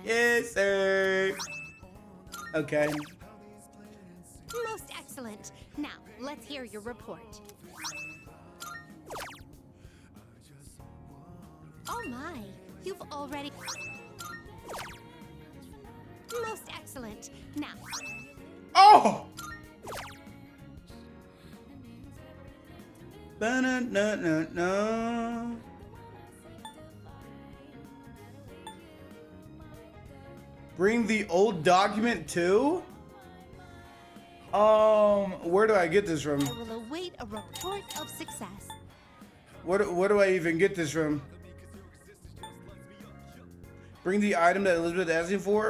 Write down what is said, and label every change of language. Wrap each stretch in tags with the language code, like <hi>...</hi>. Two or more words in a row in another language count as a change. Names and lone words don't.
<en>Yes, sir. Okay. Most excellent. Now, let's hear your report. Oh my. You've already... Most excellent. Now... Oh! Ba-na-na-na-na. Bring the old document too? Where do I get this from? I will await a report of success. Where do I even get this from? Bring the item that Elizabeth asked me for?</en>